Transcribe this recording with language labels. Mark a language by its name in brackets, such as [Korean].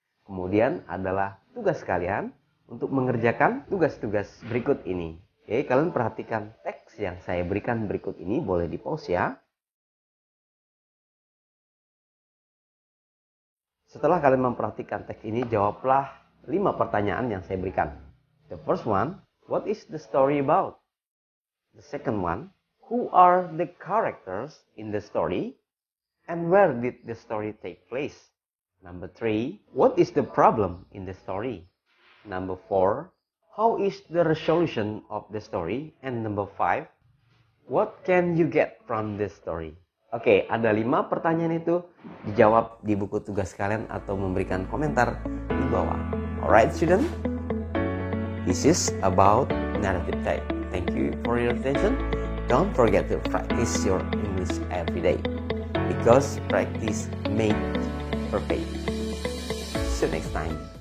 [Indonesian] Kemudian adalah tugas kalian untuk mengerjakan tugas-tugas berikut ini. Oke, kalian perhatikan teks yang saya berikan berikut ini, boleh di pause ya. Setelah kalian memperhatikan teks ini, jawablah 5 pertanyaan yang saya berikan. [English] The first one, what is the story about? The second one, who are the characters in the story and where did the story take place? Number 3, what is the problem in the story? Number 4, how is the resolution of the story? And number 5, what can you get from the story? [Indonesian] Oke, ada 5 pertanyaan itu dijawab di buku tugas kalian atau memberikan komentar di bawah. [English] Alright student, this is about narrative type. Thank you for your attention. Don't forget to practice your English every day because practice makes perfect. See you next time.